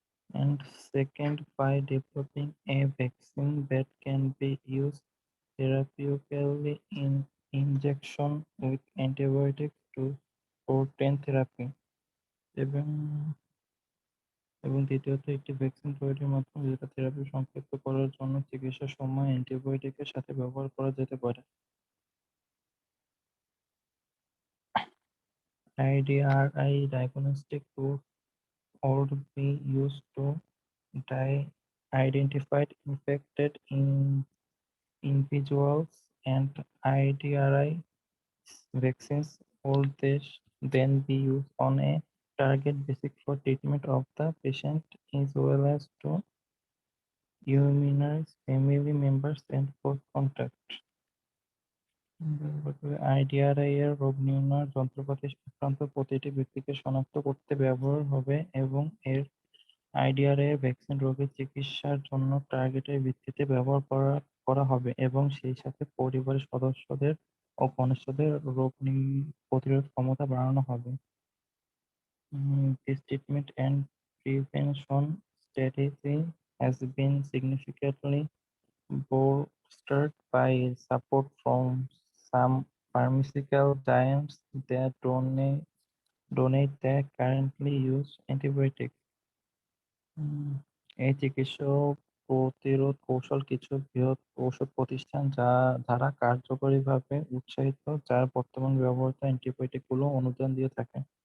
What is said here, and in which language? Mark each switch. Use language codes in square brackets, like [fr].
[en] And second, by developing a vaccine that can be used therapeutically in injection with antibiotics to protein therapy. [bn] এবং এবং দ্বিতীয়ত একটি vaccine তৈরির মাধ্যমে যেটা থেরাপি সংক্ষিপ্ত করার জন্য চিকিৎসার সময় অ্যান্টিবায়োটিকের সাথে ব্যবহার করা যেতে পারে। [en] IDRI diagnostic tools would be used to identify infected individuals, and IDRI vaccines would then be used on a target basis for treatment of the patient as well as to immunize family members and close contact. [bn] IDRI এর রোগ নির্ণয় যন্ত্রপাতি আক্রান্ত প্রতিটি ব্যক্তিকে শনাক্ত করতে ব্যবহার হবে এবং এর IDRI এর ভ্যাকসিন রোগের চিকিৎসার জন্য টার্গেটের ভিত্তিতে ব্যবহার করা হবে এবং সেই সাথে পরিবারের সদস্যদের ও ঘনিষ্ঠদের রোগ প্রতিরোধ ক্ষমতা বাড়ানো হবে। [en] This treatment and prevention strategy has been significantly bolstered by support from some pharmaceutical giants that donate their currently used antibiotics. [bn] এই চিকিৎসা প্রতিরোধ কৌশল কিছু বৃহৎ ঔষধ প্রতিষ্ঠান দ্বারা কার্যকরীভাবে উৎসাহিত, যার বর্তমান ব্যবহৃত অ্যান্টিবায়োটিক গুলো অনুদান দিয়ে থাকে।